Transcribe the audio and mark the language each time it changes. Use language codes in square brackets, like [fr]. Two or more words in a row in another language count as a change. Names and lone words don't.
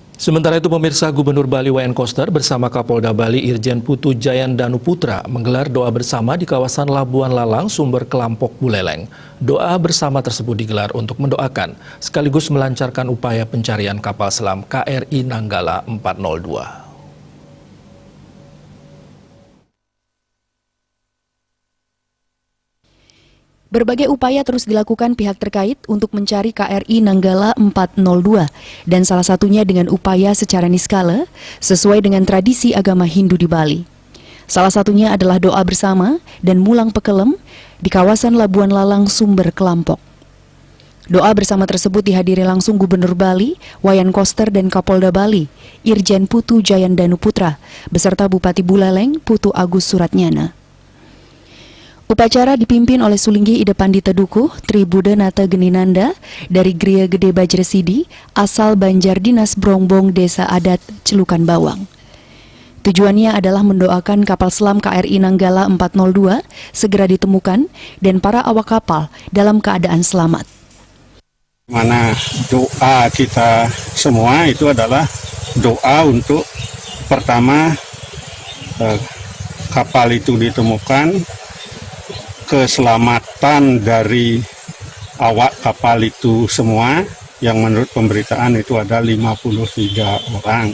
[id] Sementara itu pemirsa, Gubernur Bali Wayan Koster bersama Kapolda Bali Irjen Putu Jayandanu Putra menggelar doa bersama di kawasan Labuan Lalang, Sumber Kelampok, Buleleng. Doa bersama tersebut digelar untuk mendoakan sekaligus melancarkan upaya pencarian kapal selam KRI Nanggala 402. Berbagai upaya terus dilakukan pihak terkait untuk mencari KRI Nanggala 402 dan salah satunya dengan upaya secara niskala sesuai dengan tradisi agama Hindu di Bali. Salah satunya adalah doa bersama dan mulang pekelem di kawasan Labuan Lalang, Sumber Kelampok. Doa bersama tersebut dihadiri langsung Gubernur Bali Wayan Koster dan Kapolda Bali Irjen Putu Jayandanu Putra beserta Bupati Buleleng Putu Agus Suratnyana. Upacara dipimpin oleh Sulinggi Ida Pandita Dukuh Tri Buddha-Nata Geninanda dari Gria Gede Bajresidi asal Banjar Dinas Brongbong Desa Adat Celukan Bawang. Tujuannya adalah mendoakan kapal selam KRI Nanggala 402 segera ditemukan dan para awak kapal dalam keadaan selamat. Mana doa kita semua itu adalah doa untuk pertama kapal itu ditemukan, keselamatan dari awak kapal itu semua yang menurut pemberitaan itu ada 53 orang.